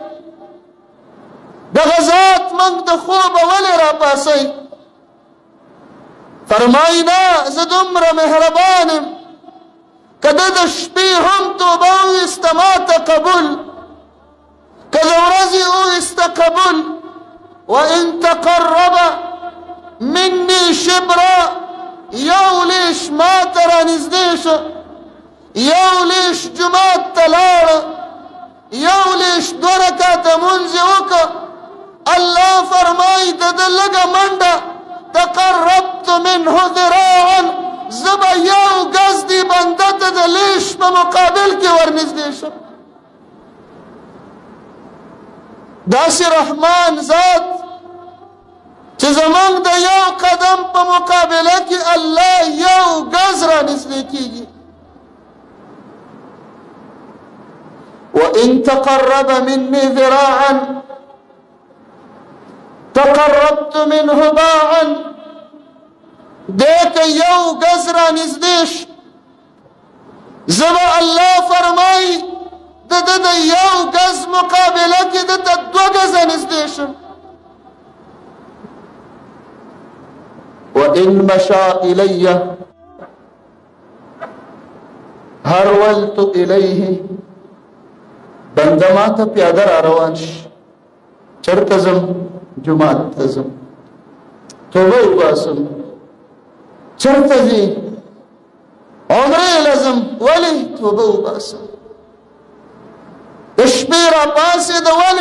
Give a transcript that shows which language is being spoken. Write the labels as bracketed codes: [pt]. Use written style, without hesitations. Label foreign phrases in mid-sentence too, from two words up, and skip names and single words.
[ps] دغه ذات موږ د خوبه ولې راپاڅوي؟ فرمایي نه، زه دومره مهربان یم، که ده د شپې هم توبه وویسته ما ته قبول، که د ورځې وویسته قبول. [ar] وان تقرب مني شبرا، [ps] یو لیش ما ته رانږدې شو، یو لیش جومات ته لاړه، یو لیش 2 رکعته مونځ یې وکړه. الله فرمایي د ده لږه منډه [ar] تقربت منه ذراعا، [ps] زه به یو ګز دې بنده ته د لیش په مقابل کې ورنږدې شم. داسې رحمان ذات چې زمونږ د یو قدم په مقابله کې الله یو ګز رانږدې کېږي. [ar] وإن تقرب مني ذراعا تقربت منه باعا. [ps] دیکھ یو گز را نزدیش، زبا اللہ فرمائی د یو گز مقابلہ کی د 2 گز نزدیشم. [ar] وإن مشى إلي هرولت إليه. [ps] بنده ما ته پیاده را روان شي، چرته ځم؟ جومات ته ځم، توبه وباسم. چرته ځي؟ عمرې له ځم. ولې؟ توبه وباسم. د شپې را پاڅېده، ولې؟